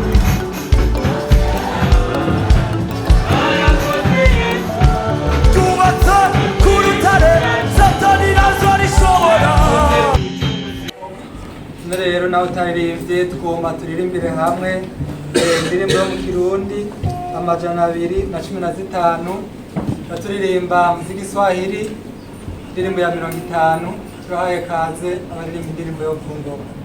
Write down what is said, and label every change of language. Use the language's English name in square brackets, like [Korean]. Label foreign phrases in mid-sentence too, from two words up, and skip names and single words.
[Rundi] Tubatse ku rutare Satani nazo arishobora. Rero nawe utaririmbye tugomba turirimbire hamwe indirimbo yo mu Kirundi 215 baturirimba mu Giswahili indirimbo ya 50. Turahaye kaze abaririmba indirimbo yo ku ngoma.